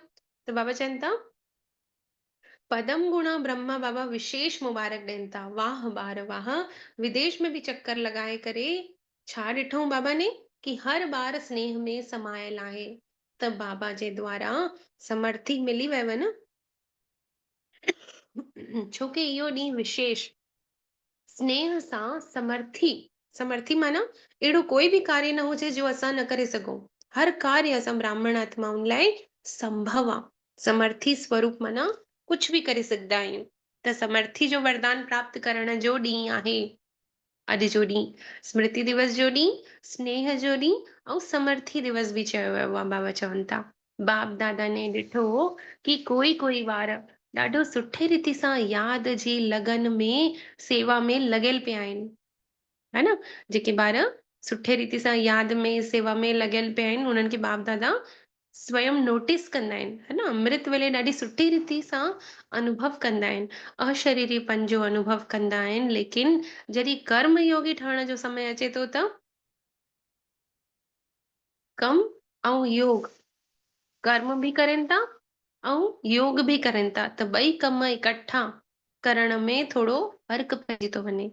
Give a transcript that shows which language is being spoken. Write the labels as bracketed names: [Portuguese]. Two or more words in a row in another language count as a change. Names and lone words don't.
[Sindhi] त बाबा चवनि था पदम गुणा ब्रह्मा बाबा विशेष मुबारक ॾियनि था। वाह ॿार वाह, विदेश में बि चक्कर लॻाए करे छा ॾिठऊं बाबा ने कि हर ॿार स्नेह में समायल आहे। त बाबा जे द्वारा समर्थी मिली वियव न। छोकी इहो ॾींहुं विशेष स्नेह सां समर्थी, समर्थी माना अहिड़ो कोई बि कार्य न हुजे जो असां न करे सघूं। हर कार्य असां ब्राह्मण आत्माउनि लाइ संभव आहे। समर्थी स्वरूप माना [Hindi] कुछ भी [Sindhi] करे सघंदा आहियूं। त समर्थी जो वरदान प्राप्त करण जो ॾींहुं आहे अॼु जो ॾींहुं। स्मृति दिवस जो ॾींहुं, स्नेह जो ॾींहुं ऐं समर्थी दिवस बि चयो वियो आहे, बाबा चवनि था। बाप दादा ने ॾिठो कि कोई कोई ॿार ॾाढो सुठे रीति सां याद जी लगन में सेवा में लॻियल पिया आहिनि, [Hindi] है न? [Sindhi] जेके ॿार सुठे रीति सां याद में सेवा में लॻियल पिया आहिनि, उन्हनि खे बाप दादा स्वयं नोटिस कंदा आहिनि, [Hindi] है न? [Sindhi] अमृत वेले ॾाढी सुठी रीति सां अनुभव कंदा आहिनि, अशरीरीपन जो अनुभव कंदा आहिनि। लेकिन जॾहिं कर्म योगी ठहण जो समय अचे थो त कम ऐं योग, कर्म भी करनि था ऐं योग भी करनि था, त ॿई कम इकट्ठा करण में थोरो फ़र्क़ु पइजी थो वञे।